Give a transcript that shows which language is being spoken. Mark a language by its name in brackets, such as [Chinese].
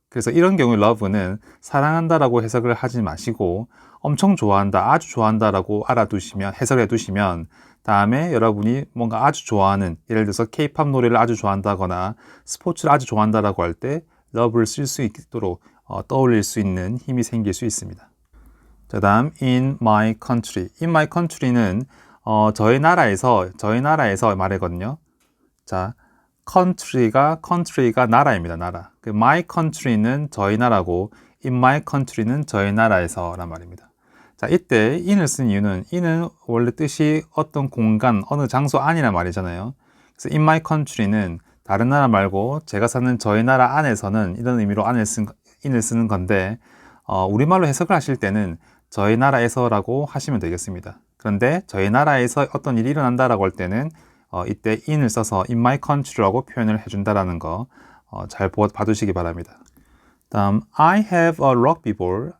[Korean] 그래서 이런 경우에 love는 사랑한다라고 해석을 하지 마시고 엄청 좋아한다, 아주 좋아한다라고 알아두시면, 해석을 해두시면 다음에 여러분이 뭔가 아주 좋아하는, 예를 들어서 K-팝 노래를 아주 좋아한다거나 스포츠를 아주 좋아한다라고 할 때 love를 쓸 수 있도록 떠올릴 수 있는 힘이 생길 수 있습니다. 자, 다음 [English] in my country. in my country [Korean] 는 저희 나라에서 말하거든요. 자, country가 나라입니다. 나라. 그 [English] my country [Korean] 는 저희 나라고 [English] in my country [Korean] 는 저희 나라에서란 말입니다. 자, 이때 in을 쓴 이유는 in은 원래 뜻이 어떤 공간, 어느 장소 안이란 말이잖아요. 그래서 in my country는 다른 나라 말고 제가 사는 저희 나라 안에서는 이런 의미로 in을 쓰는 건데 우리말로 해석을 하실 때는 저희 나라에서라고 하시면 되겠습니다. 그런데 저희 나라에서 어떤 일이 일어난다라고 할 때는 이때 in을 써서 [English] in my country [Korean] 라고 표현을 해준다라는 거 잘 봐두시기 바랍니다. 다음 [English] I have a rugby ball.